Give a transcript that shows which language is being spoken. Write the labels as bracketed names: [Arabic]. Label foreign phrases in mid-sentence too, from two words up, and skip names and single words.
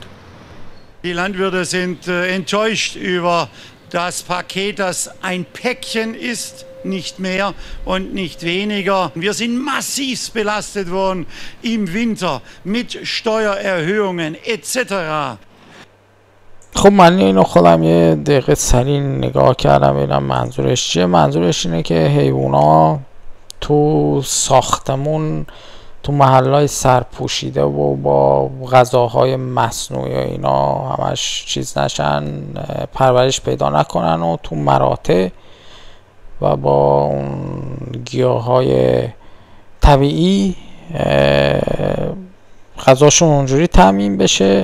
[German] Die Landwirte sind enttäuscht über das Paket, das ein Päckchen ist, nicht mehr und nicht weniger. Wir sind massiv belastet worden im Winter mit Steuererhöhungen etc. [Persian] خب من اینو خودم یه دقیقه سریع نگاه کردم ببینم منظورش چیه. منظورش اینه که حیوونا تو ساختمون، تو محلهای سرپوشیده و با غذاهای مصنوعی و اینا همش چیز نشن، پرورش پیدا نکنن و تو مراتع و با اون گیاهای طبیعی غذاشون اونجوری تامین بشه.